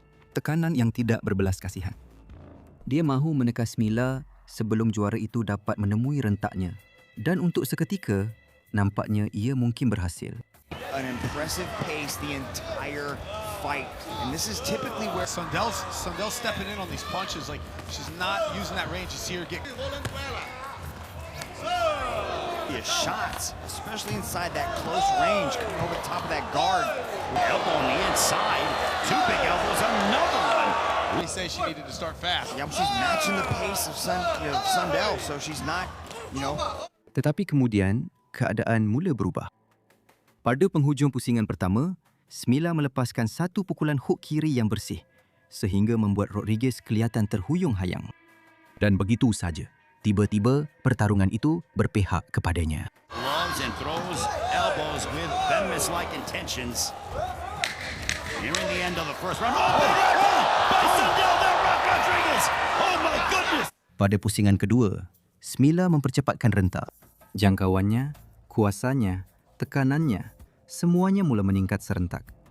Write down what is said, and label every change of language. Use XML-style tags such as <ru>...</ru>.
<ms>Tekanan yang tidak berbelas kasihan. Dia mahu meneka Smila sebelum juara itu dapat menemui rentaknya. Dan untuk seketika, nampaknya ia mungkin berhasil.</ms> <en>An impressive pace the entire fight. And this is typically where Sundell's stepping in on these punches. Like, she's not using that range. You see her get... shots, especially inside that close range, coming over the top of that guard. Elbow on the inside. 2 big elbows, another one. They say she needed to start fast. Yeah, but she's matching the pace of Sundell, so she's not,</en> <ms>Tetapi kemudian, keadaan mula berubah. Pada penghujung pusingan pertama, Smila melepaskan satu pukulan hook kiri yang bersih sehingga membuat Rodriguez kelihatan terhuyung-hayang. Dan begitu saja. Tiba-tiba, pertarungan itu berpihak kepadanya.</ms> <en>Loves and throws elbows with venomous-like intentions. Nearing the end of the first round. Oh, by Sundell, there, Rodriguez! Oh my goodness!</en> <ms>Pada pusingan kedua, Smila mempercepatkan rentak. Jangkauannya, kuasanya, tekanannya, semuanya mula meningkat serentak.</ms>